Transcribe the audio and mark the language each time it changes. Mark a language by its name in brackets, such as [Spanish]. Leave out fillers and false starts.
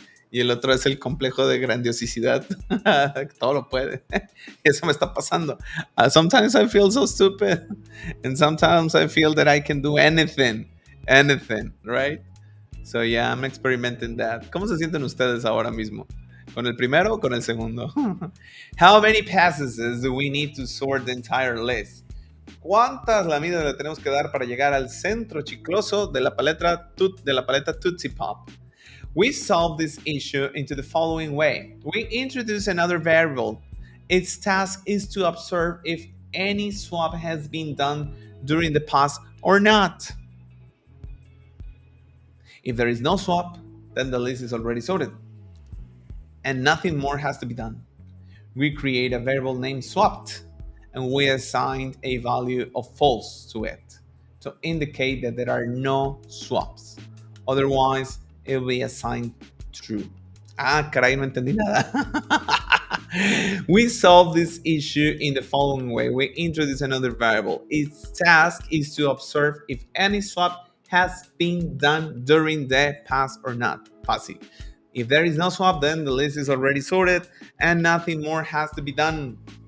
[Spanish] Y el otro es el complejo de grandiosidad. Todo lo puede. Eso me está pasando. [English] Sometimes I feel so stupid. And sometimes I feel that I can do anything. Anything, right? So yeah, I'm experimenting that. [Spanish] ¿Cómo se sienten ustedes ahora mismo? ¿Con el primero o con el segundo? [English] How many passes do we need to sort the entire list? [Spanish] ¿Cuántas lamidas le tenemos que dar para llegar al centro chicloso de la paleta Tootsie Pop? [English] We solve this issue into the following way. We introduce another variable. Its task is to observe if any swap has been done during the past or not. If there is no swap, then the list is already sorted, and nothing more has to be done. We create a variable named swapped, and we assign a value of false to it to indicate that there are no swaps. Otherwise, it will be assigned true. [Spanish] Ah, caray, no entendí nada. [English] We solve this issue in the following way. We introduce another variable. Its task is to observe if any swap has been done during the past or not. Passive. If there is no swap, then the list is already sorted and nothing more has to be done.